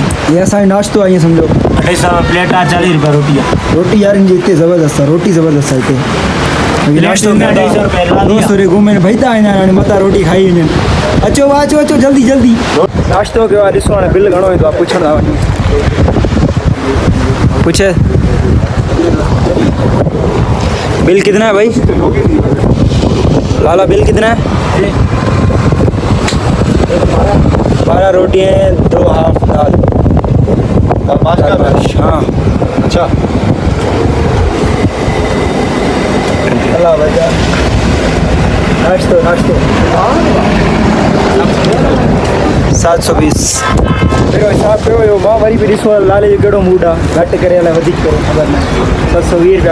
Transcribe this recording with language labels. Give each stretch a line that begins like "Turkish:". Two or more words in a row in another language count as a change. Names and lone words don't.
Sindhi: इहे असांजो नाश्तो आहे ईअं सम्झो 250 प्लेट आहे 40 रुपया रोटी आहे रोटी यार जी हिते ज़बरदस्त आहे रोटी ज़बरदस्त आहे हिते नाश्तो दोस्त वरी घुमण भई था ईंदा आहिनि हाणे मथां रोटी खाई वञनि अचो अचो जल्दी नाश्तो कयो आहे ॾिसो हाणे बिल घणो ईंदो आहे पुछण था वञूं पूछे
Urdu: بل کتنا ہے بھائی لالہ بل کتنا ہے? 12 روٹی ہیں، 2 ہاف دال. हाँ अच्छा
Sindhi: अल्लाह वजह नाश्तो 720 करो हिसाब करो यो मां वरी भी ॾिसो लाले जो कहिड़ो मूड आहे घटि करे अलाए वधीक करे ख़बर न 720 रुपया